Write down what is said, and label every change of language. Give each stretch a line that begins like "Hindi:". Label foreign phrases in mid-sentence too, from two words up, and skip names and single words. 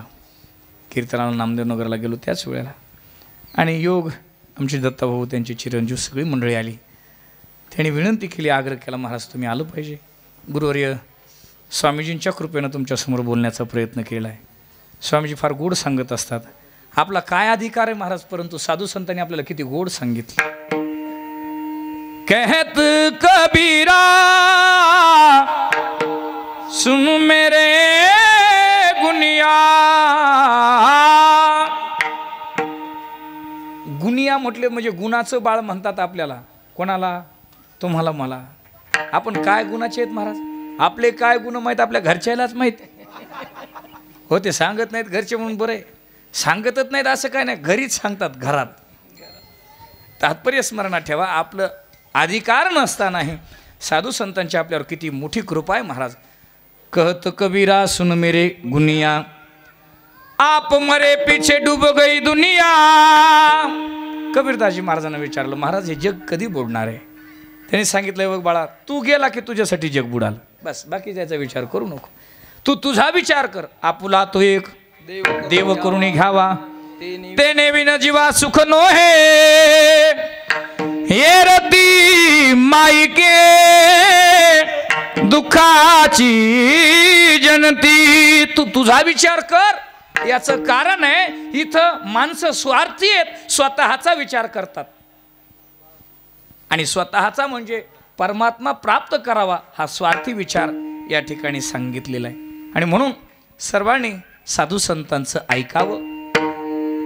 Marathi: कीर्तनाला नामदेवनगरला गेलो त्याच वेळेला, आणि योग आमचे दत्ताभाऊ, त्यांची चिरंजीव सगळी मंडळी आली. त्यांनी विनंती केली, आग्रह केला, महाराज तुम्ही आलं पाहिजे. गुरुवर्य स्वामीजींच्या कृपेनं तुमच्यासमोर बोलण्याचा प्रयत्न केला आहे. स्वामीजी फार गोड सांगत असतात. आपला काय अधिकार आहे महाराज, परंतु साधू संतांनी आपल्याला किती गोड सांगितलं.
Hindi: कहत कबीरा सुन मेरे गुनिया.
Marathi: गुनिया म्हटले म्हणजे गुणाचं बाळ म्हणतात आपल्याला. कोणाला? तुम्हाला, मला. आपण काय गुणाचे आहेत महाराज? आपले काय गुण माहीत आपल्या घरच्यालाच माहीत. हो, ते सांगत नाहीत घरचे म्हणून बरं आहे. सांगतच नाहीत असं काय नाही, घरीच सांगतात, घरात. तात्पर्य स्मरणात ठेवा, आपलं अधिकार नसतानाही साधू संतांची आपल्यावर किती मोठी कृपा आहे महाराज.
Hindi: कहत कबीरा सुन मेरे गुनिया, आप मरे पीछे डूब गई दुनिया.
Marathi: कबीरदासजी महाराजांना विचारलं, महाराज हे जग कधी बुडणार आहे? त्यांनी सांगितलं, बघ बाळा, तू गेला की तुझ्यासाठी जग बुडाल. बस, बाकी त्याचा विचार करू नको. तू तुझा विचार कर. आपुला तो एक देव करून घ्यावा, तेने विन जीवा सुख नो हे. ये रती माई के दुःखाची जनती. तू तुझा विचार कर. याचं कारण आहे, इथं माणसं स्वार्थी आहेत, स्वतःचा विचार करतात. आणि स्वतःचा म्हणजे परमात्मा प्राप्त करावा हा स्वार्थी विचार या ठिकाणी सांगितलेला आहे. आणि म्हणून सर्वांनी साधू संतांचं ऐकावं.